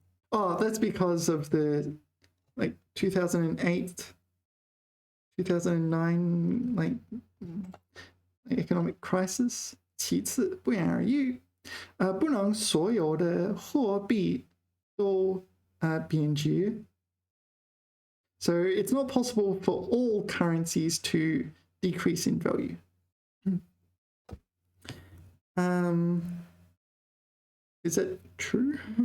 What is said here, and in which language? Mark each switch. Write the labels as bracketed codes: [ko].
[en] Oh, that's because of the like 2008, 2009 like economic crisis. [zh] 其次，不言而喻，不能所有的货币都贬值。 [en] So it's not possible for all currencies to decrease in value. Is that true?